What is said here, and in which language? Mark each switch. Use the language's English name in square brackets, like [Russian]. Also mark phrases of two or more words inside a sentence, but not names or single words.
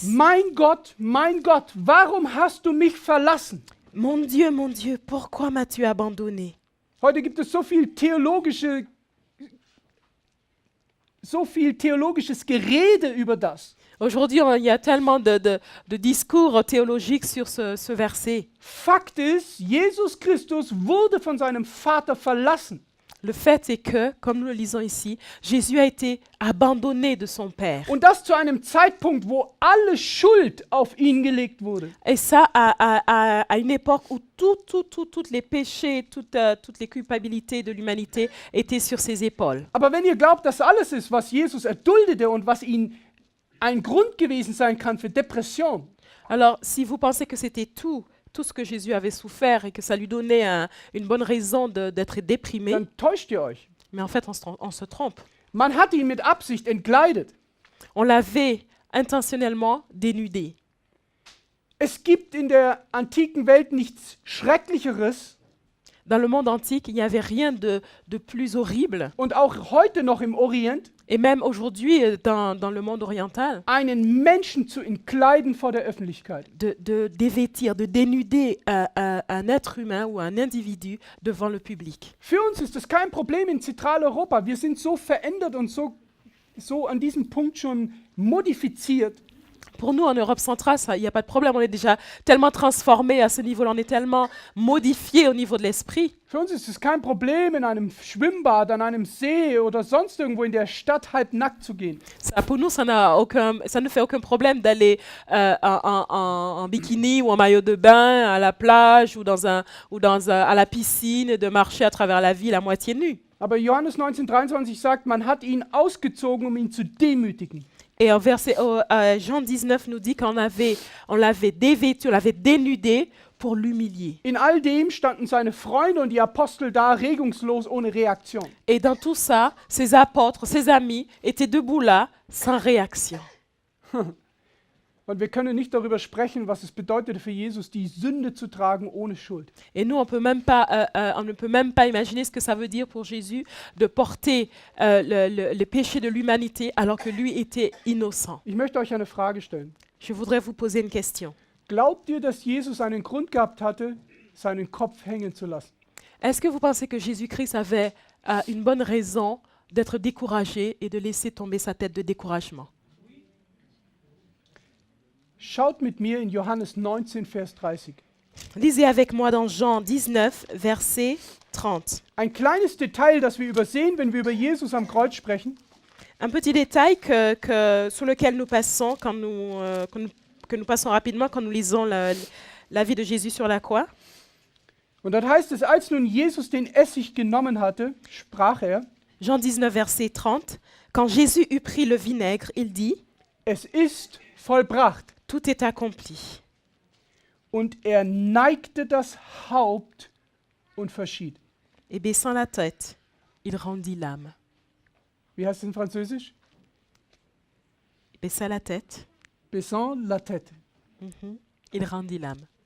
[German] Mein Gott, warum hast du mich verlassen? [French] Mon Dieu, pourquoi m'as-tu abandonné? [German] Heute gibt es so viel theologisches Gerede über das. [French] Aujourd'hui, il y a tellement de discours théologiques sur ce verset. [German] Fakt ist, Jesus Christus wurde von seinem Vater verlassen. [French] Le fait est que, comme nous le lisons ici, Jésus a été abandonné de son Père. [German] Und das zu einem Zeitpunkt, wo alle Schuld auf ihn gelegt wurde. [French] Et ça à une époque où tous les péchés, toutes les culpabilités de l'humanité étaient sur ses épaules. [German] Aber wenn ihr glaubt, dass alles ist, was Jesus erduldete und was ihn ein Grund gewesen sein kann für Depression. [French] Alors, si vous pensez que c'était tout ce que Jésus avait souffert et que ça lui donnait une bonne raison d'être déprimé, [German] Dann täuscht ihr euch. [French] Mais en fait, on se trompe. [German] Man hat ihn mit Absicht entkleidet. [French] On l'avait intentionnellement dénudé. [German] Es gibt in der antiken Welt nichts Schrecklicheres, [French] Dans le monde antique, il n'y avait rien de plus horrible. [German] und auch heute noch im Orient, [French] Et même aujourd'hui, dans le monde oriental, [German] einen Menschen zu entkleiden vor der Öffentlichkeit. [French] de dévêtir, de dénuder un être humain ou un individu devant le public. [German] Für uns ist das kein Problem in Zentraleuropa. Wir sind so verändert und so an diesem Punkt schon modifiziert. [French] Pour nous, en Europe centrale, il n'y a pas de problème. On est déjà tellement transformés à ce niveau-là. On est tellement modifiés au niveau de l'esprit. [German] Für uns ist es kein Problem, in einem Schwimmbad, an einem See oder sonst irgendwo in der Stadt halb nackt zu gehen. [French] Pour nous, ça ne fait aucun problème d'aller en bikini ou en maillot de bain à la plage ou à la piscine et de marcher à travers la ville à moitié nu. [German] Aber Johannes 19,23 sagt, man hat ihn ausgezogen, um ihn zu demütigen. [French] Et en Jean 19 nous dit on l'avait dévêtu, on l'avait dénudé pour l'humilier. [German] In all dem standen seine Freunde und die Apostel da, regungslos, ohne Reaktion. [French] Et dans tout ça, ses apôtres, ses amis étaient debout là, sans réaction. [German] Und wir können nicht darüber sprechen, was es bedeutete für Jesus, die Sünde zu tragen ohne Schuld. [French] Et nous, on ne peut même pas imaginer ce que ça veut dire pour Jésus de porter le péché de l'humanité alors que lui était innocent. [German] Ich möchte euch eine Frage stellen. [French] Je voudrais vous poser une question. [German] Glaubt ihr, dass Jesus einen Grund gehabt hatte, seinen Kopf hängen zu lassen? [French] Est-ce que vous pensez que Jésus-Christ avait une bonne raison d'être découragé et de laisser tomber sa tête de découragement? [German] Schaut mit mir in Johannes 19, [French] Vers 30. Lisez avec moi dans Jean 19, verset 30. [German] Ein kleines Detail, das wir übersehen, wenn wir über Jesus am Kreuz sprechen. [French] Un petit détail sur lequel nous passons que nous passons rapidement quand nous lisons la vie de Jésus sur la croix. [German] Und dort heißt es, als nun Jesus den Essig genommen hatte, sprach er, [French] Jean 19, verset 30. Quand Jésus eut pris le vinaigre, il dit, [German] es ist vollbracht. [French] tout est accompli. [German] Und er neigte das Haupt und verschied. [French] Et baissant la tête, il rendit l'âme. [German] Wie heißt es in Französisch? [French] Il baissa la tête, Baissant la tête. il rendit l'âme.